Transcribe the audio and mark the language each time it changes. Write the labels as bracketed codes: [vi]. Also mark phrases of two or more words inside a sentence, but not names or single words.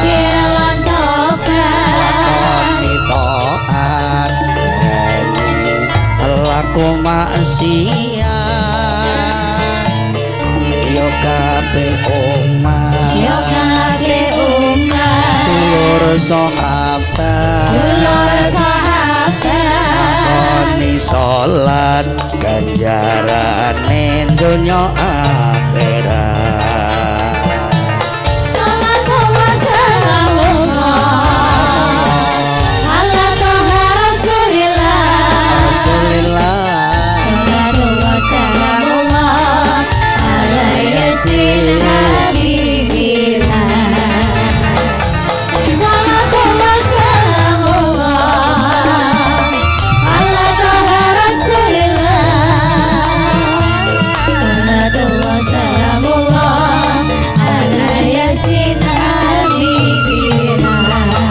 [jv] lakoni taat laku maksiat yo kabeh umat dulur sahabat lakoni salat ganjarane donya akhirat [ar] صلى الله على طه رسول الله صلى الله على يس حبيب الله صلى الله على طه رسول الله صلى الله على يس حبيب الله